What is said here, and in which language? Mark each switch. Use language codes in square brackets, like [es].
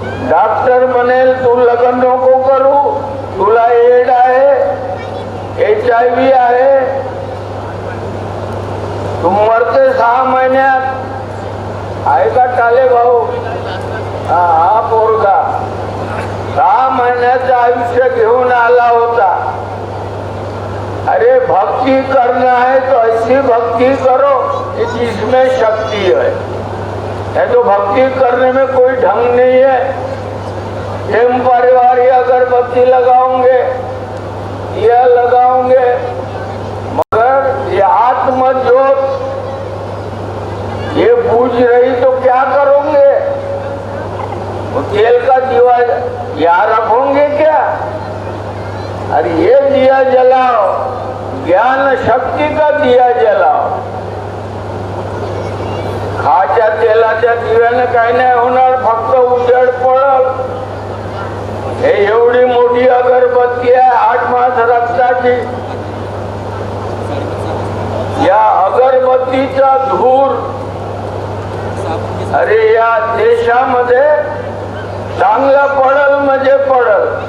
[mr] Doctor म्हणेल तू लग्न नको करू, तुला एड आहे, HIV आहे, तू मरते 6 महिन्यात. आहे का टाले भाऊ? हा पोरगा 6 महिन्याचं आयुष्य घेऊन आला होता. [hi] अरे भक्ति करना है तो ऐसी भक्ति करो कि जिसमें शक्ति है. तो भक्ति करने में कोई ढंग नहीं है. टेम्पररी अगरबत्ती लगाओगे, यह लगाओगे, मगर ये आत्मज्योत ये बुझ रही तो क्या करोगे? वो तेल का दीवा यहाँ रखोगे क्या? अरे ये दिया जलाओ, ज्ञान शक्ति का दिया जलाओ. [mr] तेलाच्या दिव्यानं काही नाही होणार, फक्त उजेड पडल. हे एवढी मोठी अगरबत्ती आहे 8 मास रक्ताची. या अगरबत्तीचा धूर अरे या देशामध्ये चांगला पडल म्हणजे पडल.